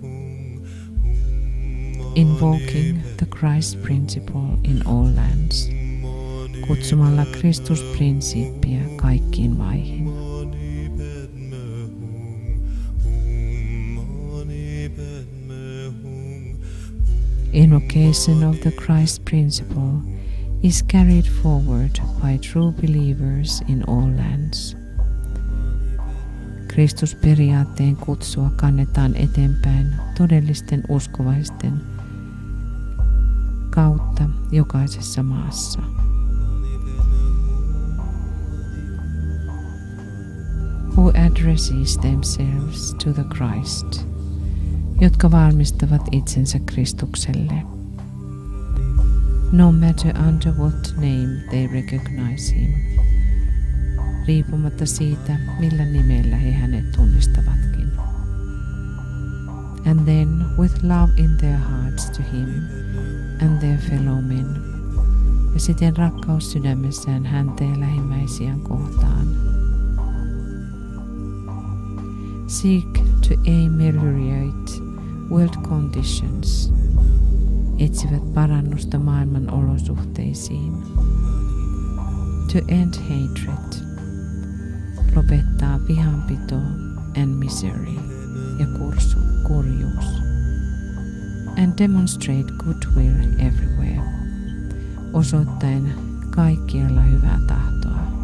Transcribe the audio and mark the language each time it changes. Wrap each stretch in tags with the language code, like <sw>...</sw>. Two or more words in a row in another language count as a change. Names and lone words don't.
<en>Invoking the Christ principle in all lands,</en> <fi>kutsumalla Kristusprinsiippiä kaikkiin maihin.</fi> <en>Invocation of the Christ principle is carried forward by true believers in all lands.</en> <fi>Kristusperiaatteen kutsua kannetaan eteenpäin todellisten uskovaisten kautta jokaisessa maassa.</fi> <en>Who addresses themselves to the Christ,</en> <fi>jotka valmistavat itsensä Kristukselle.</fi> <en>No matter under what name they recognize him,</en> <fi>riippumatta siitä, millä nimellä he hänet tunnistavatkin.</fi> <en>And then with love in their hearts to him and their fellow men,</en> <fi>ja siten rakkaus sydämessään häntä ja lähimmäisiään kohtaan.</fi> <en>Seek to ameliorate world conditions,</en> <fi>etsivät parannusta maailman olosuhteisiin.</fi> <en>To end hatred,</en> <fi>lopettaa vihanpito</fi> <en>and misery</en> <fi>ja kurjuus.</fi> <en>And demonstrate goodwill everywhere,</en> <fi>osoittaen kaikkialla hyvää tahtoa.</fi>